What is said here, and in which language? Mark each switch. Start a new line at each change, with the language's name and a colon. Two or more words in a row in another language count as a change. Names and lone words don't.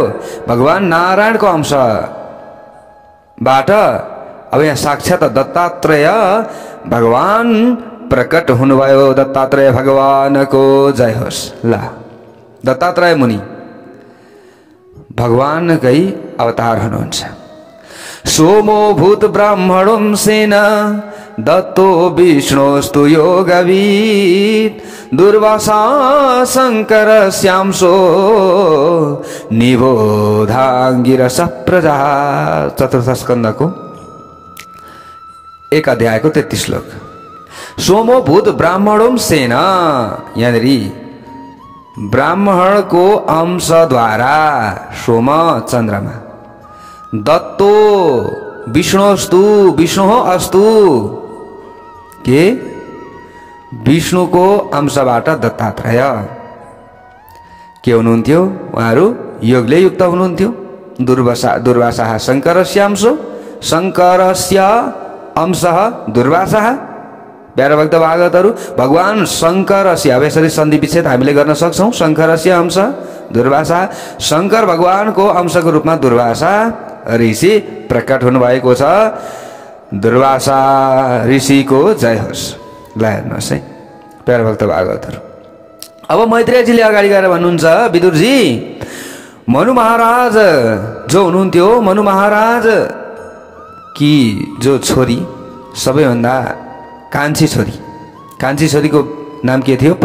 Nepali: भगवान नारायणको अंशबाट अब यहाँ साक्षात दत्तात्रेय भगवान प्रकट हुनुभयो। दत्तात्रेय भगवानको जय होस्। ल दत्तात्रेय मुनि भगवानकै अवतार हुनुहुन्छ।
Sanskrit: सोमो भूत ब्राह्मणों सेन दत्तो विष्णोस्तु योगवीत दुर्वासा शंकर श्यामसो निबोधांगिरस प्रजा।
Nepali: चतुर्थ स्कन्धको 1 अध्यायको 33 श्लोक।
Sanskrit: सोमो भूत ब्राह्मणों सेन,
Nepali: यहाँनिर ब्राह्मणको अंशद्वारा सोम चन्द्रमा,
Sanskrit: दत्तो विष्णुस्तु विष्णु अस्तु,
Nepali: के विष्णुको अंशबाट दत्तात्रेय के हुनुहुन्थ्यो? उहाँहरू योगले युक्त हुनुहुन्थ्यो।
Sanskrit: दुर्वासा शङ्करस्य अंशो, शङ्करस्य अंशः दुर्वासा।
Nepali: प्यारा भक्त भागवतहरू, भगवान शङ्करस्य, अब यसरी सन्धि विच्छेद हामीले गर्न सक्छौँ।
Sanskrit: शङ्करस्य अंश दुर्वासा,
Nepali: शङ्कर भगवानको अंशको रूपमा दुर्वासा ऋषि प्रकट हुनुभएको छ। दुर्वासा ऋषिको जय होस्। ल हेर्नुहोस् है प्यारा भक्त भागवतहरू। अब मैत्रेयजीले अगाडि गएर भन्नुहुन्छ, विदुरजी, मनु महाराज जो हुनुहुन्थ्यो, मनु महाराज कि जो छोरी सबैभन्दा कान्छी छोरीको नाम के थियो?